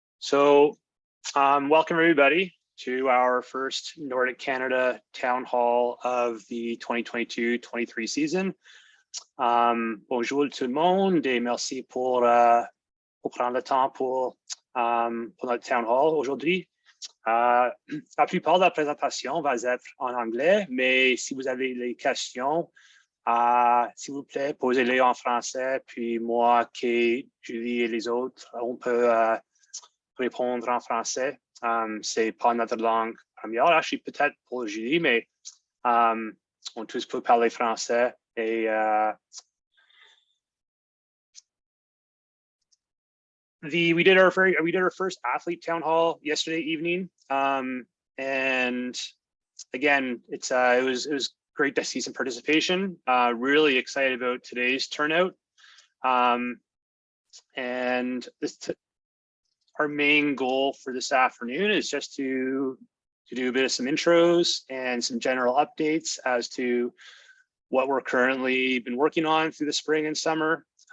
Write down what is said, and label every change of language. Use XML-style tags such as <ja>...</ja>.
<en>Welcome everybody to our first Nordic Canada Town Hall of the 2022-23 season.</en> <fr>Bonjour tout le monde et merci pour prendre le temps pour notre Town Hall aujourd'hui. La plupart de la présentation va être en anglais, mais si vous avez des questions, s'il vous plaît, posez-les en français, puis moi, Kate, Julie et les autres, on peut répondre en français. C'est pas notre langue première, actually peut-être pour Julie, mais on tous peut parler français.</fr> <en>Et we did our first athlete town hall yesterday evening, and again, it was great to see some participation. Really excited about today's turnout, and our main goal for this afternoon is just to do a bit of some intros and some general updates as to what we're currently been working on through the spring and summer,</en>